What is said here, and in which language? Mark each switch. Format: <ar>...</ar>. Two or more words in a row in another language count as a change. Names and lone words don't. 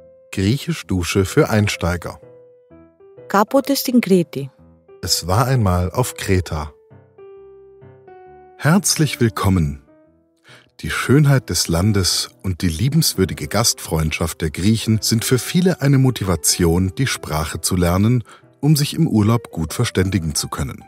<de>Griechisch-Dusche für Einsteiger.</de> <el>Κάποτε στην Κρήτη.</el> <de>Es war einmal auf Kreta. Herzlich willkommen. Die Schönheit des Landes und die liebenswürdige Gastfreundschaft der Griechen sind für viele eine Motivation, die Sprache zu lernen, um sich im Urlaub gut verständigen zu können.</de>